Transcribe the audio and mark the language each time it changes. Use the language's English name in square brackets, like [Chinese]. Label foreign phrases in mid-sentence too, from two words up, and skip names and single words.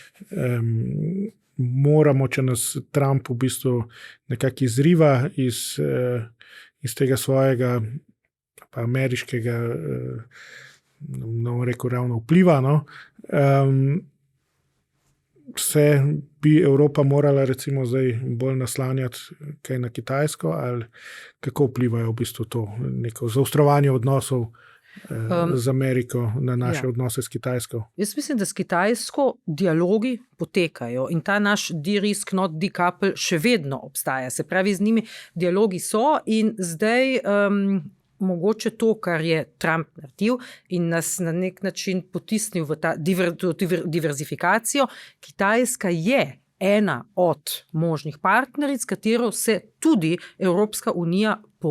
[Slovenian] če nas Trump v bistvu nekako izriva iz tega svojega pa ameriškega ravno vpliva, se bi Evropa morala recimo zdaj bolj naslanjati kaj na Kitajsko, ali kako vplivajo v bistvu to neko zaostrovanje odnosov z Ameriko na naše odnose s Kitajsko? Jaz mislim, da s Kitajsko dialogi potekajo in ta naš [English] de-risk, not decouple [Slovenian] še vedno obstaja. Se pravi, z njimi dialogi so in zdaj mogoče to, kar je Trump naredil in nas na nek način potisnil v ta diverzifikacijo. Kitajska je ena od možnih partneric, s katero se tudi Evropska unija pogovarja.